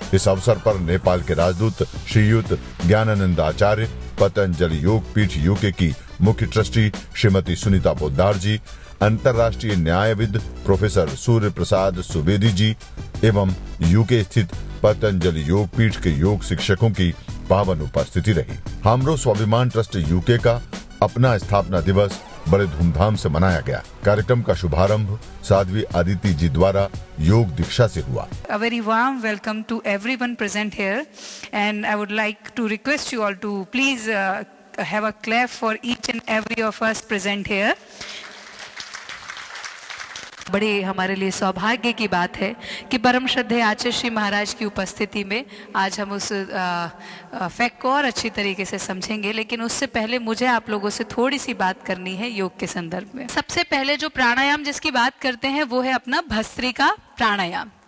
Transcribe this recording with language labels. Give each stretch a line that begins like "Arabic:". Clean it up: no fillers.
Hindi: इस अवसर पर नेपाल के राजदूत श्रीयुत ज्ञानानंद आचार्य, पतंजलि योगपीठ यूके की मुख्य ट्रस्टी श्रीमती सुनीता पोद्दार जी, अंतर्राष्ट्रीय न्यायविद प्रोफेसर सूर्य प्रसाद सुवेदी जी एवं यूके स्थित पतंजलि योगपीठ के योग शिक्षकों की पावन उपस्थिति रही। हाम्रो स्वाभिमान ट्रस्ट यूके का अपना स्थापना दिवस बड़े धूमधाम से मनाया गया। कार्यक्रम का शुभारंभ साध्वी अदिति जी द्वारा योग दीक्षा से हुआ।
English: A very warm welcome to everyone present here, and I would like to request you all to please have a clap for each and every of us present here.
Hindi: बड़े हमारे लिए सौभाग्य की बात है कि परम श्रद्धेय आचार्य श्री महाराज की उपस्थिति में आज हम उस फैक्ट को और अच्छी तरीके से समझेंगे। लेकिन उससे पहले मुझे आप लोगों से थोड़ी सी बात करनी है योग के संदर्भ में। सबसे पहले जो प्राणायाम जिसकी बात करते हैं वो है अपना भस्त्रिका प्राणायाम।